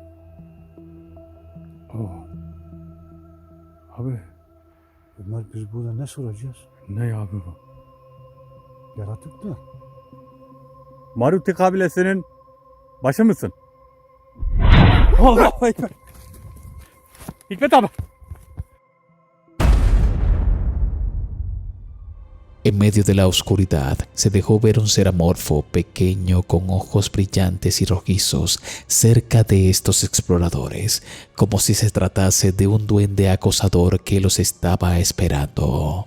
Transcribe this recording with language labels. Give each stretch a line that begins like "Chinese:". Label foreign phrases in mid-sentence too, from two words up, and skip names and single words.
Turkish: Oo, abi Ömer biz burada ne soracağız? ne abi bu? Yaratık da. Maruti kabilesinin başı mısın?
Arabic: الله أكبر.
Turkish: Hikmet abi.
Spanish: En medio de la oscuridad se dejó ver un ser amorfo, pequeño, con ojos brillantes y rojizos, cerca de estos exploradores, como si se tratase de un duende acosador que los estaba esperando.